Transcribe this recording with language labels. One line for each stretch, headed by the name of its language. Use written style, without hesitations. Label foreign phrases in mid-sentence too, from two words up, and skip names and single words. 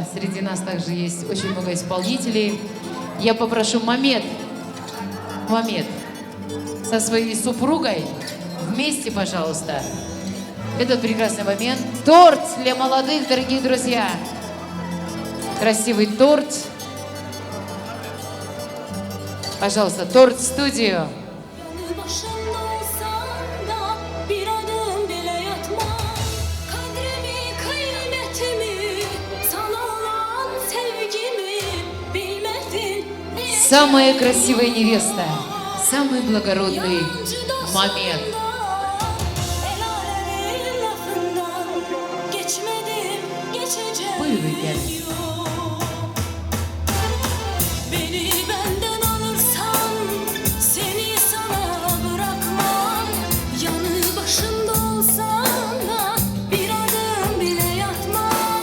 Russian: Среди нас также есть очень много исполнителей. Я попрошу Мамед со своей супругой вместе, пожалуйста. этот прекрасный момент. Торт для молодых, дорогие друзья. Красивый торт. Пожалуйста, торт в студию.
Turkish: Başımda olsan da bir adım bile yatma. Kadrimi, kıymetimi, sana olan sevgimi bilmedin.
Russian: Самая красивая невеста. Самый благородный момент.
Turkish: El alemin lafından geçmedim, geçeceğim. Buyurun gelin. Beni benden alırsan seni sana bırakmam. Yanı başımda olsan da bir adım bile yatmam.